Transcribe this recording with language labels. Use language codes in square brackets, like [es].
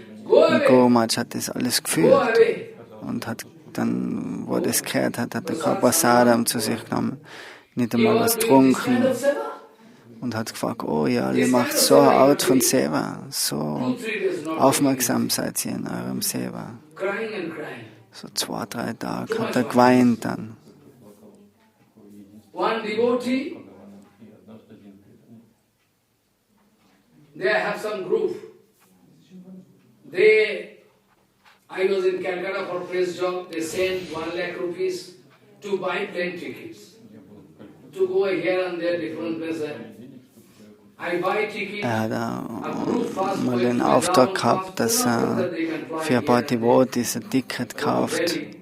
[de] Und Guru Maharaj hat das alles gefühlt und hat dann, wo er das gehört hat, hat er kein Prasadam zu sich genommen, nicht einmal was getrunken und hat gefragt, oh ja, ihr macht so eine Art von Seva, so aufmerksam seid ihr in eurem Seva. So 2, 3 Tage hat er geweint dann. [en] One devotee, they have some group. I was in Calcutta for press job, they sent 1 lakh rupees to buy plane tickets, to go here and there, different places. [de] Er hat mal den Auftrag gehabt, dass er für ein paar Devotees ein Ticket kauft.